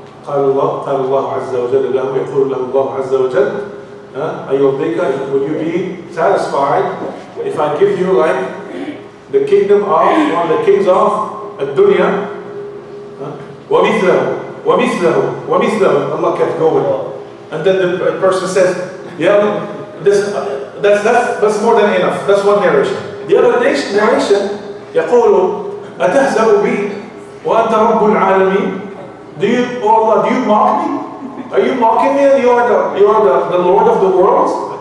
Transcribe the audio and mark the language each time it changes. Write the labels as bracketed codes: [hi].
[ar] قال الله عز وجل [en] له يقول له الله عز وجل would you be satisfied if I give you like the kingdom of one of the kings of dunya? وَمِثْلَهُ. Allah kept going. And then the person says, yeah, that's more than enough. That's one narration. The other narration, [ar] يقول أتهزأ بي وأنت رب العالمين. [en] Oh Allah, do you mock me? Are you mocking me and you are the Lord of the worlds?